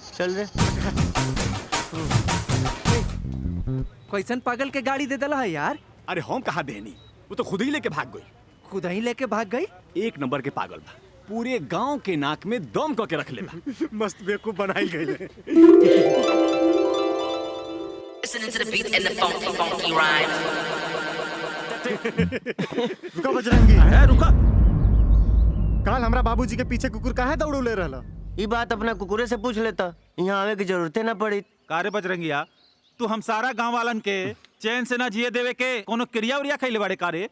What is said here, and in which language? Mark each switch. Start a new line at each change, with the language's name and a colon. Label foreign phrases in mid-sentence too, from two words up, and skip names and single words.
Bhojpuri: चल रे। कैसन पागल के गाड़ी दे दला है यार? अरे हम कहा देनी, वो तो खुद ही लेके भाग गई। खुद ही लेके भाग गई? एक नंबर के पागल बा, पूरे गांव के नाक में दम करके रख ले बा। मस्त बेवकूफ बनाई गई है।
English: Listening to the beat and the funky, funky rhyme.
Bhojpuri: रुका बजरंगी। रुका। काल हमरा बाबूजी के पीछे कुकुर काहे दौड़ू ले रहला? ये बात अपना कुकुरे से पूछ लेता, यहाँ आवे की जरूरत ना पड़ी। कारे बजरंगिया, तू हम सारा गांव वालन के चैन से ना जिए देवे के कोनो क्रिया उरिया खैले बाड़े कारे?